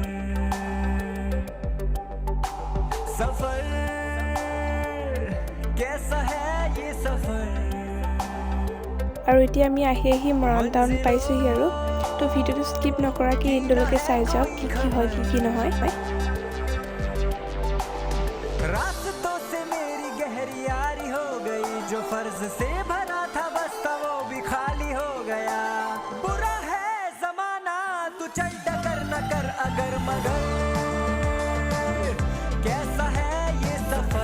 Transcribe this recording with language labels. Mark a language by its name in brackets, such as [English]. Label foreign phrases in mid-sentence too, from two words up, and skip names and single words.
[Hindi] सफर कैसा है ये सफर [Assamese] আৰু এতিয়া আমি আহি মৰাণ টাউন পাইছোঁহি আৰু তো ভিডিঅ'টো স্কিপ নকৰাকৈ এণ্ডলৈকে চাই যাওক কি হয় কি নহয়। [Hindi] रास्तों से मेरी गहरी यारी हो गई जो फर्ज से भरा था बस्ता वो भी खाली हो गया बुरा है जमाना तू चल डगर न कर अगर मगर कैसा है ये सफर।